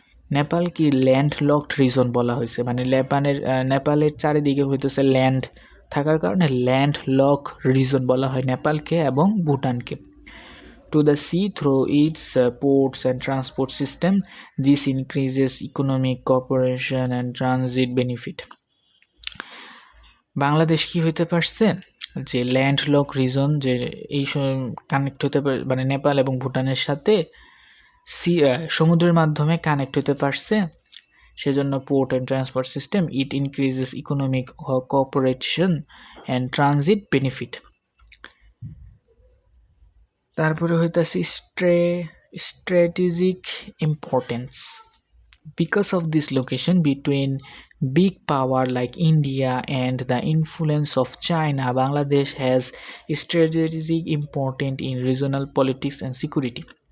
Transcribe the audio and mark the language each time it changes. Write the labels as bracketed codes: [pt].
[bn] নেপাল কি land locked reason বলা হয়েছে, মানে নেপালের চারিদিকে হইতেছে ল্যান্ড থাকার কারণে ল্যান্ড লক রিজন বলা হয় নেপালকে এবং ভুটানকে। [en] To the sea through its ports and transport system, this increases economic cooperation and transit benefit. [bn] Bangladesh কি হইতে পারছে, যে ল্যান্ড লক রিজন, যে এই কানেক্ট হতে পারে, মানে নেপাল এবং ভুটানের সাথে সমুদ্রের মাধ্যমে কানেক্ট হতে পারছে, সেজন্য port and transport system, [en] It increases economic cooperation and transit benefit. [bn] তারপরে হইতাছে strategic importance. [en] Because of this location between big power like India and the influence of China, Bangladesh has strategic importance in regional politics and security.